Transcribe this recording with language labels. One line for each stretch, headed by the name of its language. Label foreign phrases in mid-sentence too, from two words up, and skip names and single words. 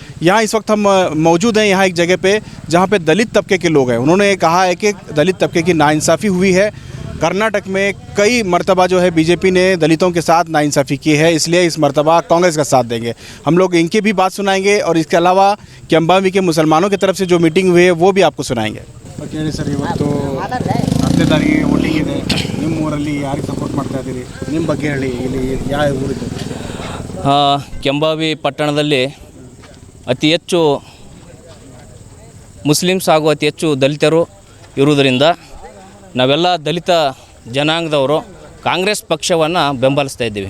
Hindi: यहाँ इस वक्त हम मौजूद हैं यहाँ एक जगह पे जहाँ पे दलित तबके के लोग हैं। उन्होंने कहा है कि दलित तबके की नाइंसाफ़ी हुई है। कर्नाटक में कई मरतबा जो है बीजेपी ने दलितों के साथ नाइंसाफ़ी की है, इसलिए इस मरतबा कांग्रेस का साथ देंगे। हम लोग इनकी भी बात सुनाएंगे और इसके अलावा केम्बावी के मुसलमानों की तरफ से जो मीटिंग हुई है वो भी आपको सुनाएंगे।
Kannada: ಸರ್, ಇವತ್ತು 10ನೇ ತಾರೀಕಿಗೆ ವೋಟಿಂಗ್ ಇದೆ. ನಿಮ್ಮ ಊರಲ್ಲಿ ಯಾರಿಗೆ ಸಪೋರ್ಟ್ ಮಾಡ್ತಾ ಇದ್ದೀರಿ? ನಿಮ್ಮ ಬಗ್ಗೆ ಹೇಳಿ. ಇಲ್ಲಿ ಯಾವ ಊರಿದ್ದು? ಕೆಂಬಾವಿ ಪಟ್ಟಣದಲ್ಲಿ ಅತಿ ಹೆಚ್ಚು ಮುಸ್ಲಿಮ್ಸ್ ಹಾಗೂ ಅತಿ ಹೆಚ್ಚು ದಲಿತರು ಇರುವುದರಿಂದ ನಾವೆಲ್ಲ ದಲಿತ ಜನಾಂಗದವರು ಕಾಂಗ್ರೆಸ್ ಪಕ್ಷವನ್ನು ಬೆಂಬಲಿಸ್ತಾ ಇದ್ದೀವಿ.